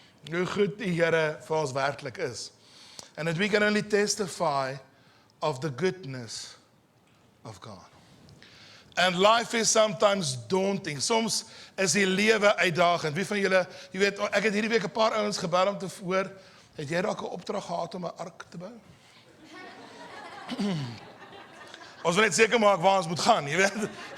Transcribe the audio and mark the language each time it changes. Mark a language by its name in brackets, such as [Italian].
[Afrikaans] Hoe goed die Here vir ons werklik is. [English] And that we can only testify of the goodness of God. And life is sometimes daunting. [Afrikaans] Soms is die lewe uitdagend. Wie van julle, jy weet, ek het hierdie week 'n paar ouens gebel om te hoor, het jy dalk 'n opdrag gehad om 'n ark te bou? Ons wil net seker maak waar ons moet gaan, jy weet.